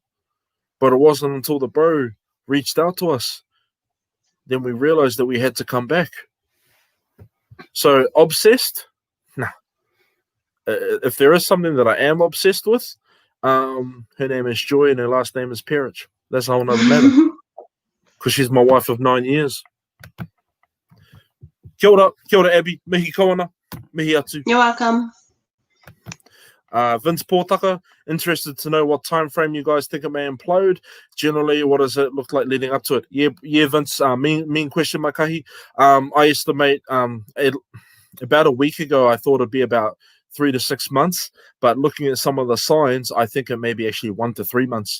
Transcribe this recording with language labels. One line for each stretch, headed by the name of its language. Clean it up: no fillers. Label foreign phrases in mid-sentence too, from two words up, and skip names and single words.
English: But it wasn't until the bro reached out to us, then we realized that we had to come back. So obsessed? Nah. If there is something that I am obsessed with, her name is Joy and her last name is Perich. That's a whole nother matter. Because she's my wife of 9 years.
Māori: Kia ora, Abby. Mihi kawana. Mihi atu.
English: You're welcome. Vince Portaka, interested to know what time frame you guys think it may implode. Generally, what does it look like leading up to it? Yeah, Vince. Mean question, Makahi. I estimate about a week ago, I thought it'd be about 3 to 6 months, but looking at some of the signs, I think it may be actually 1 to 3 months.